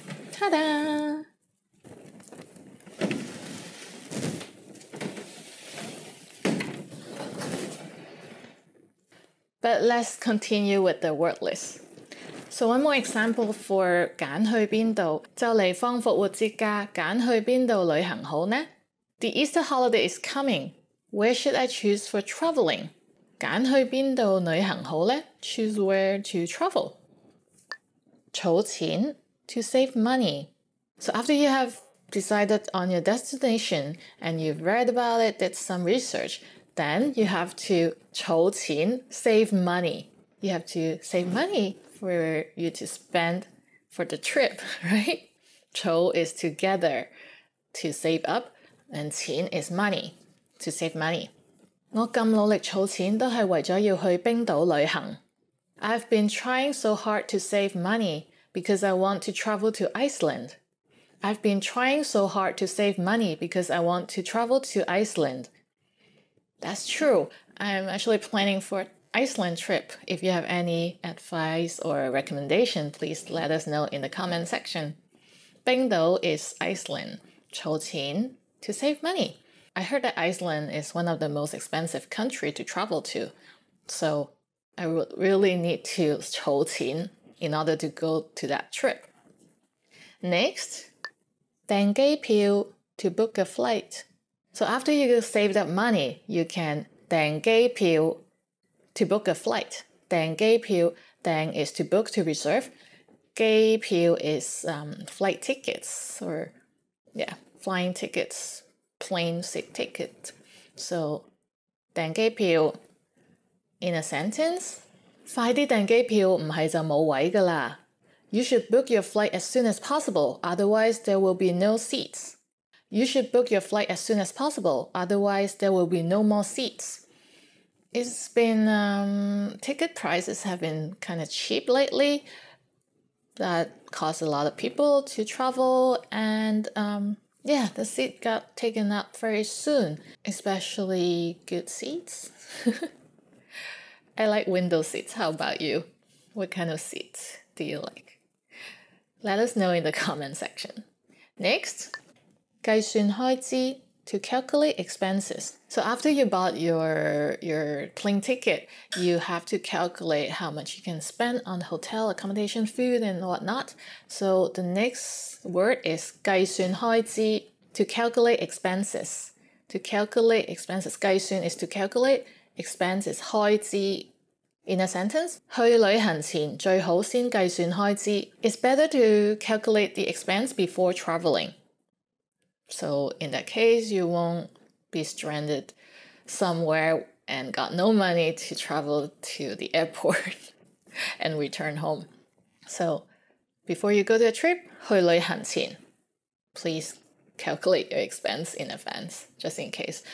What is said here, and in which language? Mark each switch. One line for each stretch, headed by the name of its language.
English: Ta-da! But let's continue with the word list. So one more example for
Cantonese: 揀去邊度，就嚟放復活節假，揀去邊度旅行好呢？
English: The Easter holiday is coming. Where should I choose for traveling?
Cantonese: 揀去邊度旅行好呢？
English: Choose where to travel. 儲錢 to save money. So after you have decided on your destination and you've read about it, did some research, then you have to 儲錢, save money. You have to save money for you to spend for the trip, right? 儲 is together, to save up, and 錢 is money, to save money.
Cantonese: 我咁努力儲錢都係為咗要去冰島旅行.
English: I've been trying so hard to save money because I want to travel to Iceland. I've been trying so hard to save money because I want to travel to Iceland. That's true. I'm actually planning for Iceland trip. If you have any advice or recommendation, please let us know in the comment section. 冰島 is Iceland. 儲錢 to save money. I heard that Iceland is one of the most expensive country to travel to. So I would really need to 儲錢 in order to go to that trip. Next, 訂機票 to book a flight. So after you saved up money, you can 訂機票 to book a flight. 訂機票 訂 is to book, to reserve. 機票 is flight tickets or flying tickets, plane seat ticket.
Cantonese: So 訂機票
English: in a sentence,
Cantonese: 快啲訂機票唔係就冇位㗎啦.
English: You should book your flight as soon as possible, otherwise there will be no seats. You should book your flight as soon as possible, otherwise there will be no more seats. It's been, ticket prices have been kind of cheap lately. That caused a lot of people to travel, and the seat got taken up very soon, especially good seats. I like window seats. How about you? What kind of seats do you like? Let us know in the comment section. Next, 計算開支 to calculate expenses. So after you bought your plane ticket, you have to calculate how much you can spend on hotel, accommodation, food, and whatnot. So the next word is 計算開支, to calculate expenses. To calculate expenses, 計算 is to calculate, expense is 開支. In a sentence,
Cantonese: 去旅行前最好先計算開支.
English: It's better to calculate the expense before traveling. So in that case, you won't be stranded somewhere and got no money to travel to the airport and return home. So before you go to a trip,
Cantonese: 去旅行前,
English: please calculate your expense in advance, just in case.